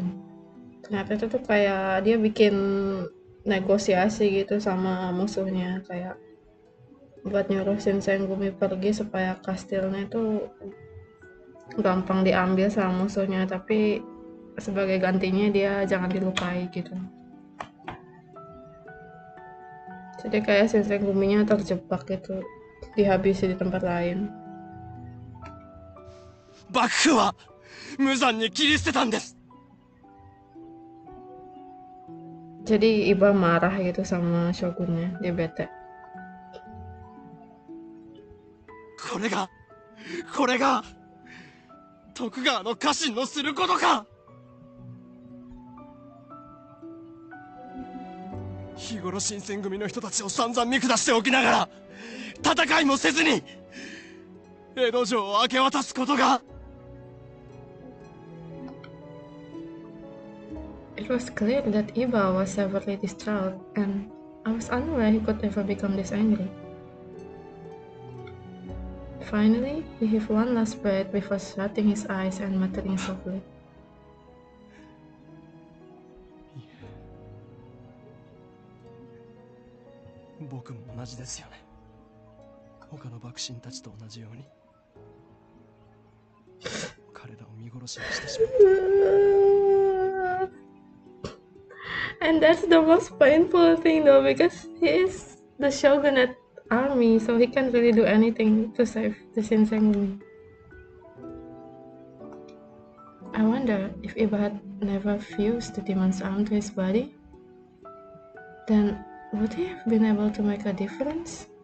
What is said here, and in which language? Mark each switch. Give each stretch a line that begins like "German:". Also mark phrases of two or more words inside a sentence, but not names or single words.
Indonesian: Ternyata itu tuh kayak dia bikin negosiasi gitu sama musuhnya, kayak buat nyuruh Shinsengumi pergi supaya kastilnya tuh gampang diambil sama musuhnya, tapi sebagai gantinya dia jangan dilukai gitu. Jadi kayak Shinsenguminya terjebak gitu, dihabisi di tempat lain.
Japanese: 幕府は無残に切り捨てたんです。
Indonesian: Jadi Iba marah gitu sama shogunnya, dia bete.
Japanese: これが徳川の家臣のすることか。日頃新選組の人たちを散々見下しておきながら戦いもせずに江戸城を明け渡すことが。
English: It was clear that Iba was severely distraught, and I was unaware he could ever become this angry. Finally, he heaved one last breath before shutting his eyes and muttering softly.
Japanese: 僕も同じですよね。他の幕臣たちと同じように彼らを見殺しにしてしまった。
English: And that's the most painful thing though, because he is the shogunate army, so he can't really do anything to save the Shinsengumi. I wonder if Iba had never fused the demon's arm to his body, then would he have been able to make a difference?